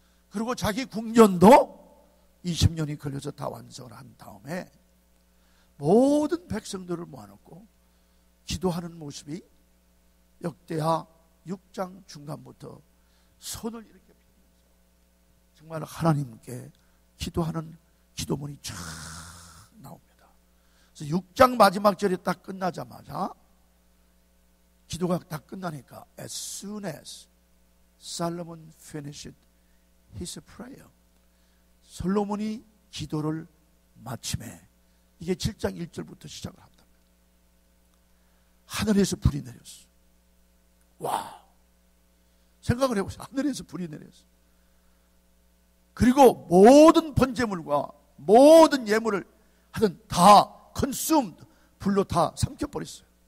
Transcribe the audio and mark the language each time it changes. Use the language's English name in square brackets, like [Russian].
[Korean] 그리고 자기 궁전도 20년이 걸려서 다 완성을 한 다음에 모든 백성들을 모아놓고 기도하는 모습이 역대하 6장 중간부터 손을 이렇게 펴면서 정말 하나님께 기도하는 기도문이 쫙 나옵니다. 그래서 6장 마지막 절이 딱 끝나자마자 기도가 다 끝나니까 [English] as soon as Solomon finished his prayer. [Korean] 솔로몬이 기도를 마침에, 이게 7장 1절부터 시작을 합니다. 하늘에서 불이 내렸어. 와, 생각을 해보세요. 하늘에서 불이 내렸어. 그리고 모든 번제물과 모든 예물을 하여튼 다 consumed, 불로 다 삼켜버렸어요.